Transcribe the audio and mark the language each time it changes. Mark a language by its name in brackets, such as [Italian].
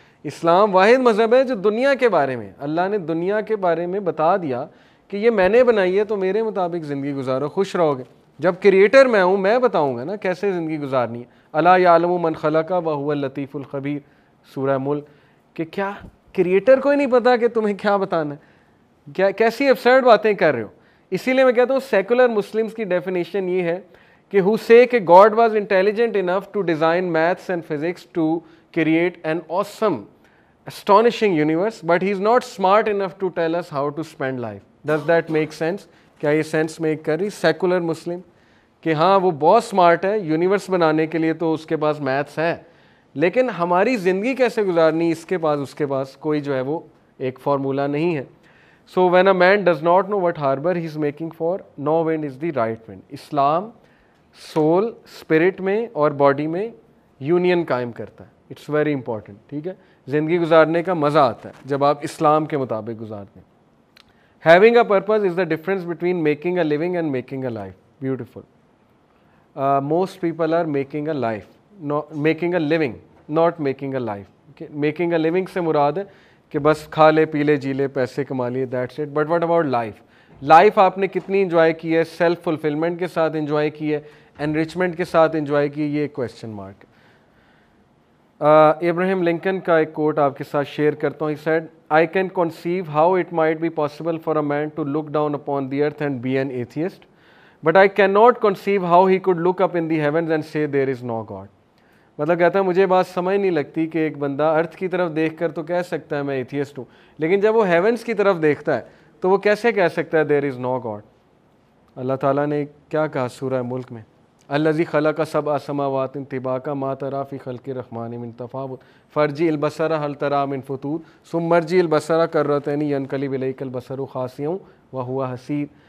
[Urdu] اسلام واحد مذہب ہے جو دنیا کے بارے میں، اللہ نے دنیا کے بارے میں بتا دیا کہ یہ میں نے بنائی ہے تو میرے مطابق زندگی گزارو، خوش رہو گے. جب کریٹر میں ہوں، میں بتاؤں گا نا کیسے زندگی گزارنی ہے. [Arabic] الا یعلم من خلق وهو اللطیف الخبیر، [Urdu] سورہ ملک. کہ کیا کریٹر کو ہی نہیں پتا کہ تمہیں کیا بتانا ہے؟ کیا کیسی ابسرڈ باتیں کر رہے ہو. اسی لیے میں کہتا ہوں سیکولر مسلمس کی ڈیفینیشن یہ ہے کہ [English] who say کہ God was intelligent enough to design maths and physics to create an awesome astonishing universe but he is not smart enough to tell us how to spend life. Does that make sense? [Urdu] کیا یہ sense make کر رہی secular مسلم کہ ہاں وہ بہت smart ہے universe بنانے کے لیے تو اس کے پاس میتھس ہے، لیکن ہماری زندگی کیسے گزارنی اس کے پاس کوئی جو ہے وہ ایک فارمولہ نہیں ہے. [English] So when a man does not know what harbour he is making for, no wind is the right wind. [Urdu] Islam civil spirit میں اور باڈی میں یونین قائم کرتا ہے. [English] It's very important. [Urdu] ٹھیک ہے، زندگی گزارنے کا مزہ آتا ہے جب آپ اسلام کے مطابق گزارتے ہیں. [English] Having a purpose is the difference between making a living and making a life. Beautiful. Most people are making a life, not making a living, not making a life. Okay? Making a living [Urdu] سے مراد ہے کہ بس کھا لے پی لے جی لے پیسے کما لیے، [English] that's it. But what about life? [Urdu] Life آپ نے کتنی انجوائے کی ہے؟ سیلف فلفلمنٹ کے ساتھ انجوائے کی ہے، انریچمنٹ کے ساتھ انجوائے کی، یہ کویسچن مارک ہے. ابراہیم لنکن کا ایک کوٹ آپ کے ساتھ شیئر کرتا ہوں. [English] He said, I can conceive how it might be possible for a man to look down upon the earth and be an atheist, but I cannot conceive how he could look up in the heavens and say there is no God. [Urdu] مطلب کہتا ہے مجھے بات سمجھ نہیں لگتی کہ ایک بندہ ارتھ کی طرف دیکھ کر تو کہہ سکتا ہے میں ایتھیسٹ ہوں، لیکن جب وہ ہیونس کی طرف دیکھتا ہے تو وہ کیسے کہہ سکتا ہے [English] there is no God. [Arabic] اللہ تعالیٰ نے کیا کہا سورہ ملک میں؟ الذی خلق سبع سماوات طباقا ما تری فی خلق الرحمن من تفاوت فارجع البصر هل تری من فطور ثم ارجع البصر کرتین ینقلب الیک البصر خاسئا وهو حسیر.